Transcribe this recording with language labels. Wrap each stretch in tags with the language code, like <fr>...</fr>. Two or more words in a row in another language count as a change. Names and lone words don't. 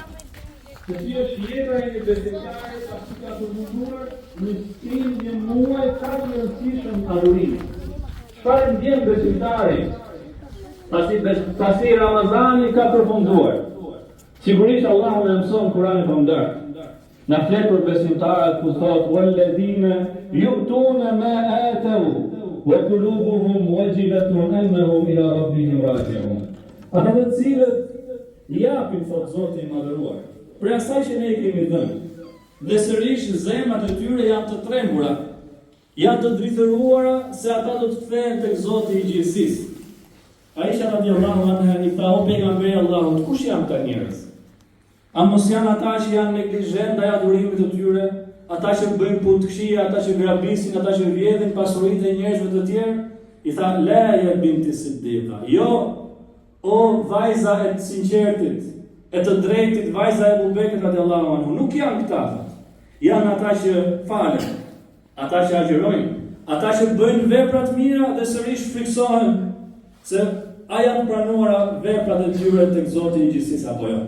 <sq>Se si është jeta e një besimtari pasi ka të munduar në stil një muaj ka të rëndësishëm adhurimi. Çfarë ndjen besimtari pasi Ramazani ka përfunduar? Sigurisht Allahu na mëson Kur'anin famdar. Na flet për besimtarët ku thotë</sq> <ar>والذين يؤتون ما آتوا وقلوبهم وجلة أنهم إلى ربهم راجعون.</ar> <sq>Ata të cilët japin, thot Zoti i madhëruar, për asaj që ne i kemi dhënë. Dhe sërish zemrat e tyre janë të trembura, janë të drithëruara se ata do të kthehen tek Zoti i gjithësisë. Aisha</sq> <ar>رضي الله عنها</ar> <sq>i tha o pejgamberi i Allahut, kush janë këta njerëz? A mos janë ata që janë neglizhent ndaj adhurimit të tyre, ata që bëjnë punë të këqija, ata që grabisin, ata që vjedhin pasuritë e njerëzve të tjerë? I tha</sq> <ar>لا يا بنت الصديق.</ar> <sq>Jo, o vajza e të sinqertit, e të drejtit, vajza e Abu Bekrit</sq> <ar>رضي الله عنه,</ar> <sq>nuk janë këta. Janë ata që falen, ata që agjërojnë, ata që bëjnë vepra të mira dhe sërish friksohen se a janë pranuara veprat e tyre tek Zoti i gjithësisë apo jo.</sq>